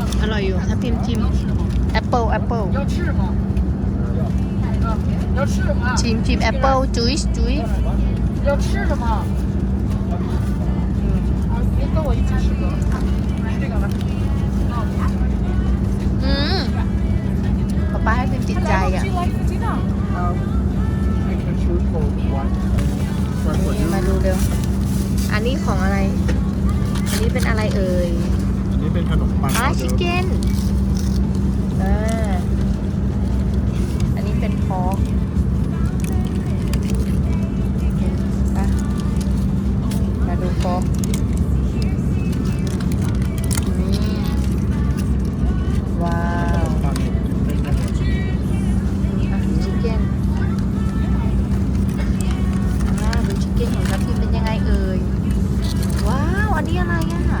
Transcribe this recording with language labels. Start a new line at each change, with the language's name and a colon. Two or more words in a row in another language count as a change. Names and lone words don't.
Thai: ร่อยอยู่ถ้าพิมพ์ชิมแอปเปิล
Chinese: 要吃吗？要吃吗？ ชิมแอปเปิลจุ๊ย 要吃什么？您跟我一起吃个，这个来。
Thai: ป๊าให้พิมพ์ติดใจอ่ะ
English: I can choose for one. One for
Thai: นี่
English: you.
Thai: มาดูเร็วอันนี้ของอะไร อันนี้เป็นอะไรเอ่ย อันนี้เป็นขนมปัง ชิคเก้นอันนี้เป็นพอกมาดูพอกนี่ว้าวชิคเก้นดูชิคเก้นของทัพทิมเป็นยังไงเอ่ยว้าวอันนี้อะไรอ่ะ